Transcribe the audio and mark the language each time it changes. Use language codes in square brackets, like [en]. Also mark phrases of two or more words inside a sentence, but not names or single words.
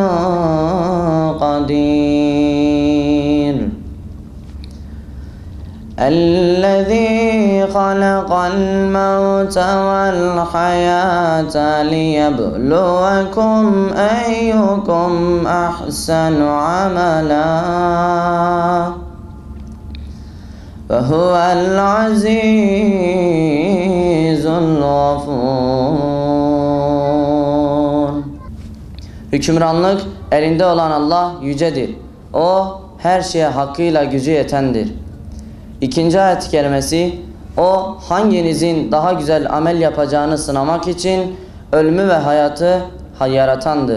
[ar] قدير الذي خلق الموت والحياة ليبلوكم أيكم أحسن عملا وهو العزيز الغفور. [tr] Hükümranlık elinde olan Allah yücedir. O her şeye hakkıyla gücü yetendir. İkinci ayet-i kerimesi, o hanginizin daha güzel amel yapacağını sınamak için ölümü ve hayatı yaratandır.